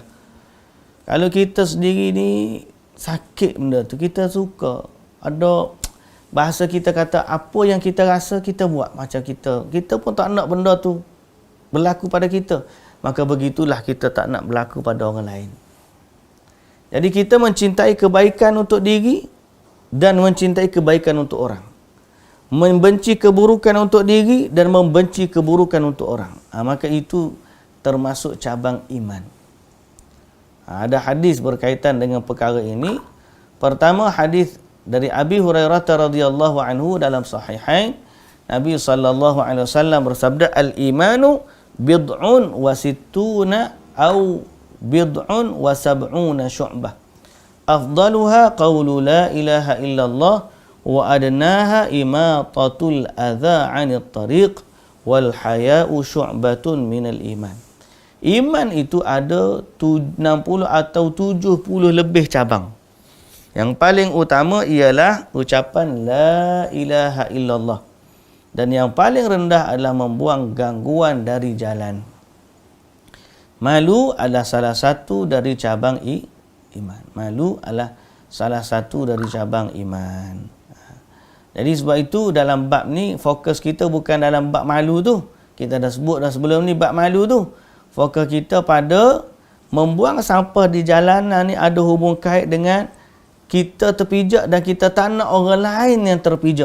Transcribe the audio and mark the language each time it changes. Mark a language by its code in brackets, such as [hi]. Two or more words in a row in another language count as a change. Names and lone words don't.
[ms] Kalau kita sendiri ni sakit benda tu, kita suka. Ada bahasa kita kata, apa yang kita rasa kita buat macam kita. Kita pun tak nak benda tu berlaku pada kita. Maka begitulah kita tak nak berlaku pada orang lain. Jadi kita mencintai kebaikan untuk diri dan mencintai kebaikan untuk orang. Membenci keburukan untuk diri dan membenci keburukan untuk orang. Maka itu termasuk cabang iman. Ada hadis berkaitan dengan perkara ini. Pertama, hadis dari Abi Hurairah [ar] رضي الله عنه [ms] dalam Sahihain. Nabi [ar] صلى الله عليه وسلم [ms] bersabda, [ar] "الإيمان بضع وستون أو بضع وسبعون شعبة. أفضلها قول لا إله إلا الله وأدناها إماطة الأذى عن الطريق والحياء شعبة من الإيمان." [ms] Iman itu ada 60 atau 70 lebih cabang. Yang paling utama ialah ucapan [ar] لا إله إلا الله. [ms] Dan yang paling rendah adalah membuang gangguan dari jalan. Malu adalah salah satu dari cabang iman. Malu adalah salah satu dari cabang iman. Jadi sebab itu dalam bab ni fokus kita bukan dalam bab malu tu. Kita dah sebut dah sebelum ni bab malu tu. Fokus kita pada membuang sampah di jalanan ni ada hubung kait dengan kita terpijak dan kita tak nak orang lain yang terpijak.